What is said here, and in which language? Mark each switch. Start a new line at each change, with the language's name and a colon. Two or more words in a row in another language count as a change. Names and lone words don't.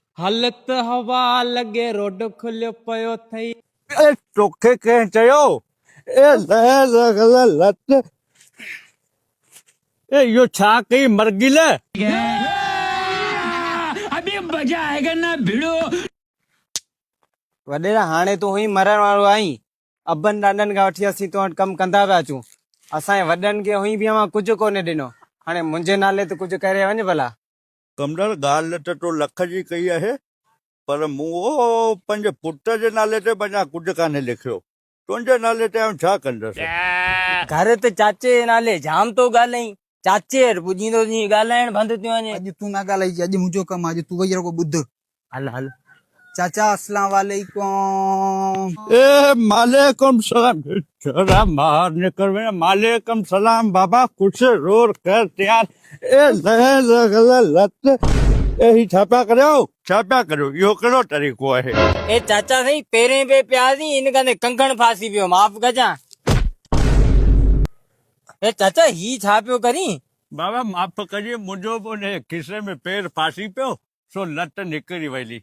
Sindhi: हालत हवा लगे रोड खुलियो पयो थई। ए तोखे कंहिं चयो लत इहो छा कई मरगिल
Hindi: अभी मजा आएगा ना भिड़ो।
Sindhi: वॾेरा हाणे तूं हुई मरण वारो आहीं। अबनि ॾाॾनि खां वठी असीं तो वटि कमु कंदा पिया अचूं। असांजे वॾनि खे हुई बि अवां कुझु कोन्हे ॾिनो। हाणे मुंहिंजे नाले ते कुझु करे वञ भला। कमदड़ ॻाल्हि त तो लख जी कई आहे, पर मूं उहो पंहिंजे पुट जे नाले ते अञा कुझु कान्हे लिखियो। तुंहिंजे नाले ते आऊं छा कंदसि? घर ते चाचे जे नाले जाम तो ॻाल्हाई। चाचे वटि पुॼींदो जीअं ॻाल्हाइण बंदि थियो वञे। अॼु तूं ना ॻाल्हाइजांइ, अॼु मुंहिंजो कमु आहे। अॼु तूं वही रहो ॿुध। हल हल। चाचा अस्सलाम वालेकुम। ए मालेकुम सलाम। छोरा मार निकल वञ। मालेकुम सलाम बाबा, कुछ रोर कर तैयार। लत ए ही छा पिया करियो? इहो कहिड़ो तरीक़ो आहे? ए चाचा साईं पहिरें पे प्यासी इन कंदे कंखण फासी पियो, माफ़ कजां। ए चाचा ही छा पियो करी? बाबा माफ़ कजे, मुंहिंजो बि उन खिसे में पेर फासी पियो, सो लत निकिरी वई।